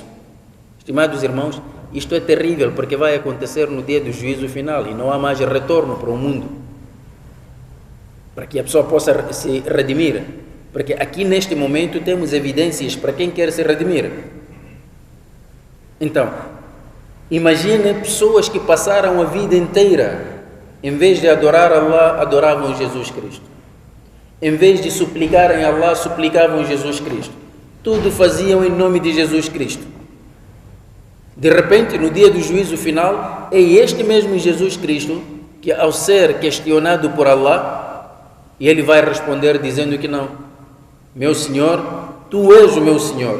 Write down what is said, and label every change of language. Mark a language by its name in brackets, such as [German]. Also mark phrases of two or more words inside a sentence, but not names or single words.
[Portuguese] Estimados irmãos, isto é terrível, porque vai acontecer no dia do juízo final e não há mais retorno para o mundo, para que a pessoa possa se redimir, porque aqui neste momento temos evidências para quem quer se redimir. Então, imagine pessoas que passaram a vida inteira, em vez de adorar Allah, adoravam Jesus Cristo. Em vez de suplicarem a Allah, suplicavam Jesus Cristo. Tudo faziam em nome de Jesus Cristo. De repente, no dia do juízo final, é este mesmo Jesus Cristo que, ao ser questionado por Allah, ele vai responder dizendo que não. Meu Senhor, Tu és o meu Senhor.